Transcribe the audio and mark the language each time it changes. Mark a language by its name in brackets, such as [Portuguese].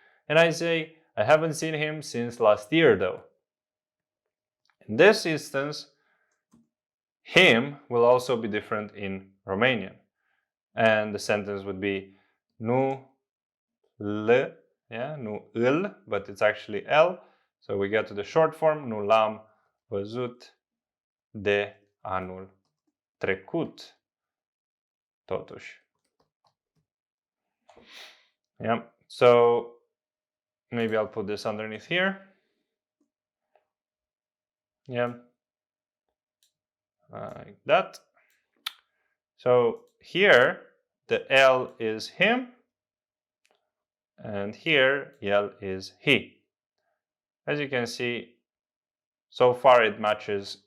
[English] And I say, I haven't seen him since last year, though. In this instance, him will also be different in Romanian. And the sentence would be [Romanian] nu l, nu îl, [English] but it's actually l. So we get to the short form, [Romanian] nu l-am văzut de anul trecut, totuși. [English] Yeah, so maybe I'll put this underneath here. Yeah, like that. So here the L is him, and here el is he. As you can see, so far it matches